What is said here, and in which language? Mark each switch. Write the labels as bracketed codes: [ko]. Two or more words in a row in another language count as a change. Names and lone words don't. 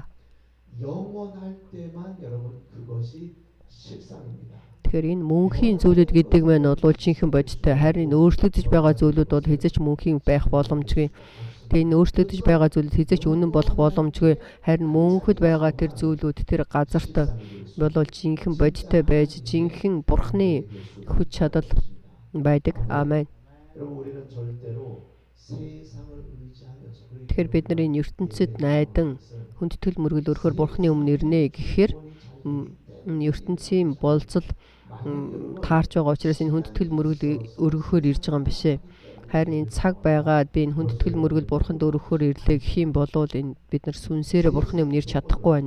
[ko] 영원할 때만 여러분 그것이 실상입니다. [mn] Тэгэхээр энэ мөнхийн зүйлүүд гэдэг маань бол жинхэнэ бодиттой. Харин өөрчлөгдөж байгаа зүйлүүд бол хэзээ ч мөнхийн байх боломжгүй. Тэгээ энэ өөрчлөгдөж байгаа зүйлүүд хэзээ ч үнэн болох боломжгүй. Харин мөнхөд байгаа тэр зүйлүүд тэр газарт бол жинхэнэ бодиттой байж жинхэнэ бурхны хүч чадал байдаг. Амен. [ko] 여러분 우리는 절대로 세상을 의지하여서 [mn] Тэгэхээр бид нар энэ ертөнцид найдан хүндэтгэл мөргөл өрөхөр бурхны өмнө ирнэ гэхээр ертөнцийн болцол таарч байгаа учраас энэ хүндэтгэл мөргөл өргөхөөр ирж байгаа юм биш ээ. Харин энэ цаг байгаад би энэ хүндэтгэл мөргөл бурханд өргөхөөр ирлээ гэх юм бол энэ бид нар сүнсээрээ бурхны өмнө ирж чадахгүй байна.